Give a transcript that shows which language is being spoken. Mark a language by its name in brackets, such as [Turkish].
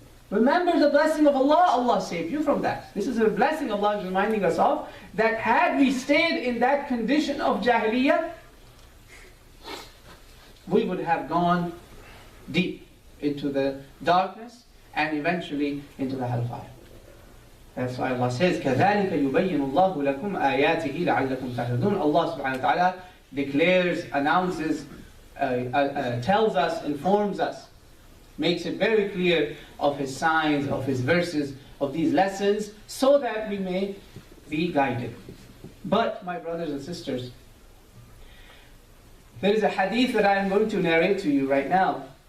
[English] Remember the blessing of Allah, Allah saved you from that. This is a blessing Allah is reminding us of, that had we stayed in that condition of Jahiliyyah, we would have gone deep into the darkness and eventually into the hellfire. That's why Allah says, [Arabic] كَذَلِكَ يُبَيِّنُ اللَّهُ لَكُمْ آيَاتِهِ لَعَلَّكُمْ تَهْتَدُونَ. [English] Allah subhanahu wa ta'ala declares, announces, tells us, informs us, makes it very clear of His signs, of His verses, of these lessons, so that we may be guided. But, my brothers and sisters, there is a hadith that I am going to narrate to you right now.